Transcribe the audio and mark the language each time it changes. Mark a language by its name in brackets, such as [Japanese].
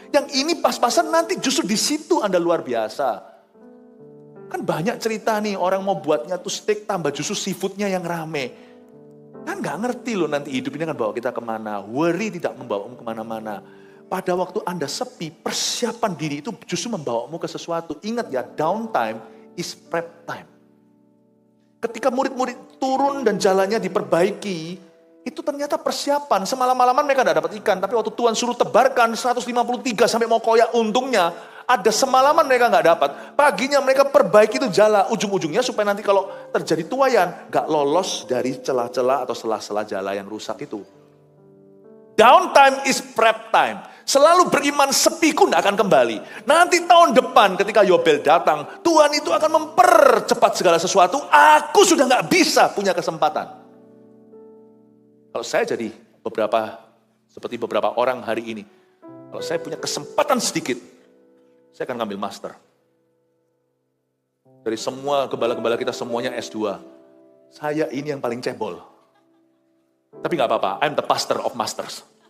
[Indonesian] Yang ini pas-pasan nanti justru di situ Anda luar biasa. Kan banyak cerita nih orang mau buatnya tuh steak tambah justru seafoodnya yang rame. Kan gak ngerti loh nanti hidup ini akan bawa kita kemana. Worry tidak membawamu kemana-mana. Pada waktu Anda sepi, persiapan diri itu justru membawamu ke sesuatu. Ingat ya, [English] downtime is prep time. [Indonesian] Ketika murid-murid turun dan jalannya diperbaiki, itu ternyata persiapan. Semalam-malaman mereka tidak dapat ikan, tapi waktu Tuhan suruh tebarkan 153 sampai mau koyak, untungnya ada semalaman mereka nggak dapat. Paginya mereka perbaiki itu jala, ujung-ujungnya supaya nanti kalau terjadi tuayan, nggak lolos dari celah-celah atau sela-sela jala yang rusak itu. [English] Downtime is prep time. [Indonesian] Selalu beriman sepiku tidak akan kembali. Nanti tahun depan ketika Yobel datang, Tuhan itu akan mempercepat segala sesuatu. Aku sudah nggak bisa punya kesempatan. Kalau saya jadi seperti beberapa orang hari ini, kalau saya punya kesempatan sedikit, saya akan ngambil master. Dari semua gembala-gembala kita semuanya S2. Saya ini yang paling cebol. Tapi nggak apa-apa, [English] I'm the pastor of masters.